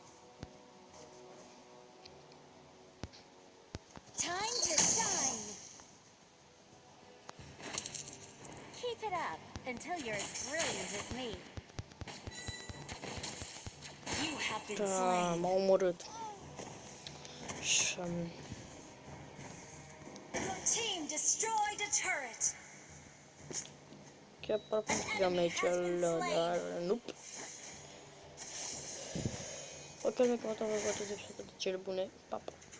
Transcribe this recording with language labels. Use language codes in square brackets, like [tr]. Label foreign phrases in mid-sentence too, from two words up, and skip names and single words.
[en] Time to shine. Keep it up until you're as brilliant as me. You have been [ro] Da, [en] slain. [ro] m-a omorât. Și [en] Your team destroyed a turret. [ro] chiar parcă câștigam meciul, dar nu. Ok, mi-a comentat voi toate episoadele de cele bune. Pa, pa.